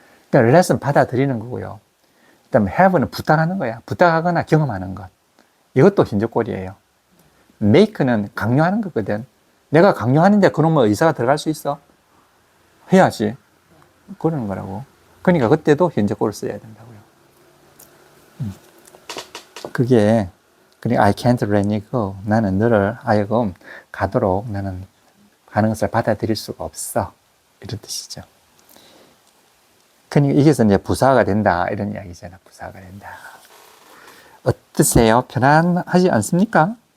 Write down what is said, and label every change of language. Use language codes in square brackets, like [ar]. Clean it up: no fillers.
[ko] 그러니까 let은 받아들이는 거고요. 그 다음에 have는 부탁하는 거야. 부탁하거나 경험하는 것. 이것도 현재 꼴이에요. make는 강요하는 거거든. 내가 강요하는데 그놈의 의사가 들어갈 수 있어? 해야지. 그러는 거라고. 그러니까 그때도 현재 꼴을 써야 된다고요. 그게 그러니까 [en] I can't let you go. [ko] 나는 너를 하여금 가도록 나는 가는 것을 받아들일 수가 없어. 이런 뜻이죠. 그러니까 이게서 이제 부사가 된다. 이런 이야기잖아. 부사가 된다. 어떠세요? 편안하지 않습니까?